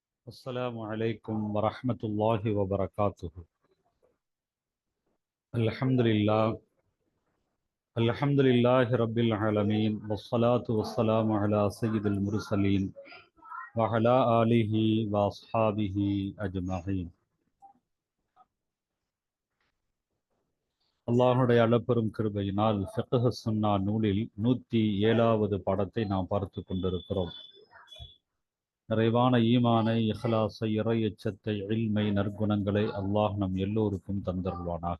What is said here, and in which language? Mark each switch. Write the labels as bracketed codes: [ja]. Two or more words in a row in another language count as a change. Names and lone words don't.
[ar] السلام عليكم ورحمة الله وبركاته. الحمد لله الحمد لله رب العالمين والصلاة والسلام على سيد المرسلين وعلى آله وأصحابه أجمعين. [ta] அல்லாஹுடைய அளப்பெரும் கிருபையினால் ஃபிக்ஹ் சுன்னா நூலில் 107வது பாடத்தை நாம் பார்த்து கொண்டிருக்கிறோம். நிறைவான ஈமானை, இஹ்லாஸை, இறை எச்சத்தை, இல்மை, நற்குணங்களை அல்லாஹ் நம் எல்லோருக்கும் தந்தருள்வானாக.